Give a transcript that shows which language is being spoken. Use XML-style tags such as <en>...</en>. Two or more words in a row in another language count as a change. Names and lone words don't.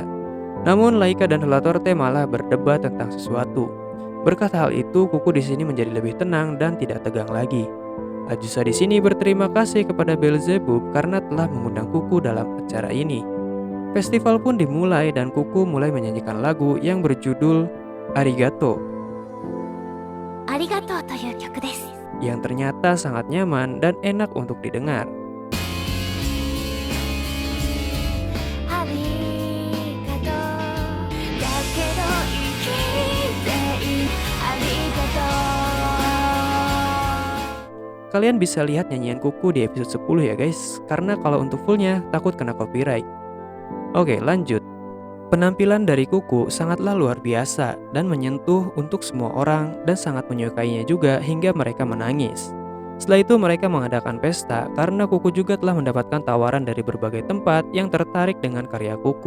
<id>Namun Laika dan Flotorte malah berdebat tentang sesuatu. Berkat hal itu, Kuku di sini menjadi lebih tenang dan tidak tegang lagi. Azusa di sini berterima kasih kepada Beelzebub karena telah mengundang Kuku dalam acara ini. Festival pun dimulai dan Kuku mulai menyanyikan lagu yang berjudul Arigato,</id> <ja>ありがとうという曲です</ja> <id>yang ternyata sangat nyaman dan enak untuk didengar.</id> <ja>ありがとうだけど生きていいありがとう</ja> <id>Kalian bisa lihat nyanyian Kuku di episode 10 ya guys, karena kalau untuk fullnya takut kena copyright. Oke, lanjut. Penampilan dari Kuku sangatlah luar biasa dan menyentuh untuk semua orang dan sangat menyukainya juga hingga mereka menangis. Setelah itu mereka mengadakan pesta karena Kuku juga telah mendapatkan tawaran dari berbagai tempat yang tertarik dengan karya Kuku.</id>